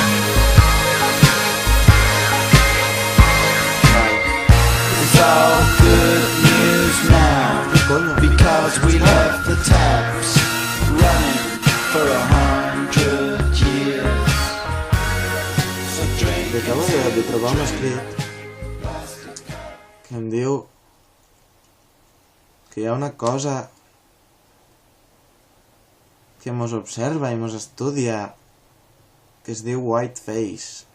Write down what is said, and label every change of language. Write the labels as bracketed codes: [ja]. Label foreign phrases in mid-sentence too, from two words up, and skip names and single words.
[en] It's all good news now, because we left the taps running for 100 years. So drink [ca] Acabo de trobar un escrit que em diu que hi ha una cosa que mos observa i mos estudia que es diu Whiteface.